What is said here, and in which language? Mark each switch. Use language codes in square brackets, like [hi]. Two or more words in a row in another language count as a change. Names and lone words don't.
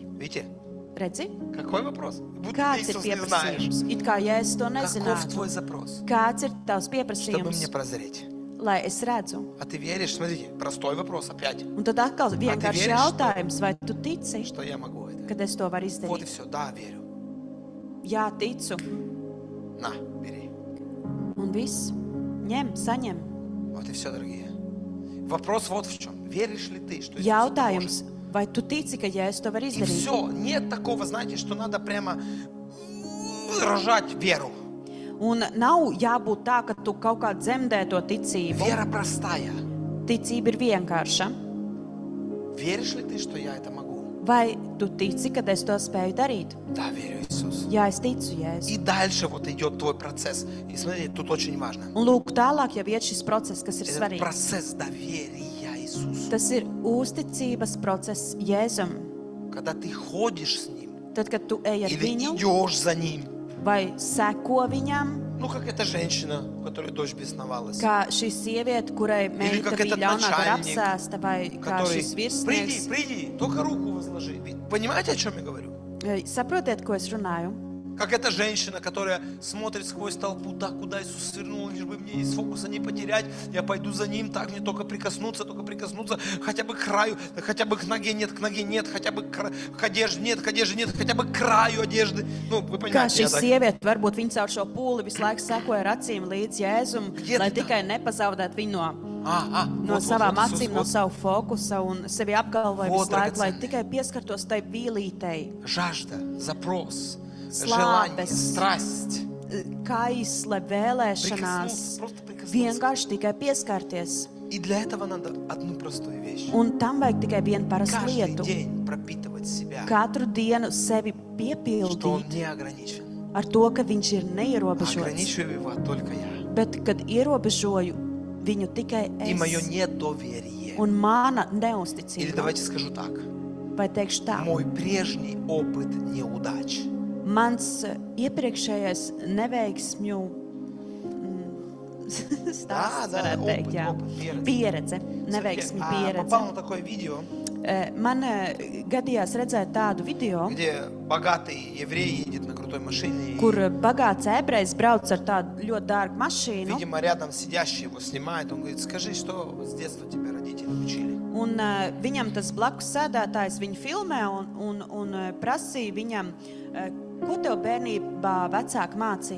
[ru] Видите, [lv] Redzi, [ru] какой вопрос? Будто ты [lv] kāds ir [ru] Иисус не знаешь. [lv] pieprasījums? It kā Jēzus to [ru] Каков [lv] nezinātu. [ru] твой запрос? [lv] Kāds ir tavs [ru] Чтобы [lv] pieprasījums, [ru] мне прозреть. [lv] lai es redzu? [ru] А ты веришь? Смотрите, простой вопрос опять. [lv] Un tad atkal vienkārši [ru] веришь, [lv] jautājums, vai tu tici, [ru] Что я могу это? [lv] kad es to varu [ru] Вот и [lv] izdarīt? [ru] все. Да, верю. [lv] Jā, ticu. [ru] На, бери. [lv] Un viss. Ņem, saņem. [ru] Вот и все, дорогие. Вопрос вот в чем. Веришь ли ты, что Иисус это [lv] Jautājums, [ru] может? [lv] vai tu tici, ka Jēzus to var [ru] И [lv] izdarīt? [ru] все. Нет такого, знаете, что надо прямо рожать веру. [lv] Un nav jābūt tā, ka tu kaut kā dzemdē to ticību. [ru] Вера простая. [lv] Ticība ir vienkārša. [ru] Веришь ли ты, что я это могу? [lv] Vai tu tici, ka es to spēju darīt? [ru] Да, верю, Иисус. [lv] Jā, es ticu, Jēzus. [ru] И дальше вот идет твой процесс. И смотрите, тут очень важно. [lv] Un lūk, tālāk jau iet šis process, kas ir [ru] Это [lv] svarīgs. [ru] процесс доверия Иисусу. [lv] Tas ir uzticības process Jēzum. [ru] Когда ты ходишь с Ним [lv] Tad, kad tu ej ar [ru] или [lv] viņu [ru] идешь за Ним. [lv] vai seko viņam, [ru] Ну, как эта женщина, у которой дочь бесновалась. [lv] kā šī sieviete, kurai meita [ru] как [lv] bija [ru] этот [lv] ļaunāk ar [ru] начальник, [lv] apsēsta, vai kā [ru] Который, [lv] šis [ru] приди, [lv] virsnieks. [ru] приди, только руку возложи. Понимаете, о чем я говорю? [lv] Saprotiet, ko es runāju? [ru] Как эта женщина, которая смотрит сквозь толпу, да, куда Иисус свернул, лишь бы мне из фокуса не потерять, я пойду за Ним, так мне только прикоснуться, хотя бы к краю, хотя бы к ноге нет, хотя бы к одежде нет, хотя бы к краю одежды. Ну, вы [lv] Kā [ru] понимаете, [lv] šī [ru] я так. [lv] sieviete, varbūt viņa caur šo pūli visu laiku sekoja ar acīm līdz Jēzum, [ru] Где [lv] lai [ru] ты [lv] tikai nepazaudētu viņu no [ru] вот, [lv] savām [ru] вот, [lv] acīm, no [ru] вот. [lv] savu fokusa un sevi apgalvoja [ru] Вот, [lv] visu laiku, lai [ru] драгоценный. [lv] tikai pieskartos tai vīlītei. [ru] Жажда, запрос, [lv] Slāpes. [ru] желание, страсть. [lv] Kaisle, vēlēšanās, [ru] Просто прикоснуться. [lv] vienkārši tikai pieskarties. [ru] И для этого надо одну простую вещь. [lv] Un tam vajag tikai vienu parastu [ru] Каждый [lv] lietu. [ru] день пропитывать себя, [lv] Katru dienu sevi [ru] что он [lv] piepildīt [ru] не ограничен. [lv] ar to, ka viņš ir neierobežots. [ru] Ограничиваю его только я. [lv] Bet, kad ierobežoju viņu tikai [ru] И мое [lv] es [ru] недоверие. [lv] un mana [ru] Или [lv] neusticība, [ru] давайте скажу так. [lv] vai teikšu tā, [ru] Мой прежний опыт неудач. [lv] mans iepriekšējais neveiksmju stāsts, [ru] Да, [lv] varētu teikt, jā. [ru] опыт, [lv] Pieredze, neveiksmi pieredze. [ru] Попал на такое видео, [lv] Man gadījās redzēt tādu video, [ru] где богатый еврей едет на крутой машине. [lv] kur bagāts ebrejs brauc ar tādu ļoti dārgu mašīnu. [ru] Видимо, рядом сидящий его снимает. Он говорит, скажи, что с детства тебя родители учили? [lv] Un viņam tas blakus sēdētājs viņu filmē un prasīja viņam, ko tev bērnībā vecāki mācīja.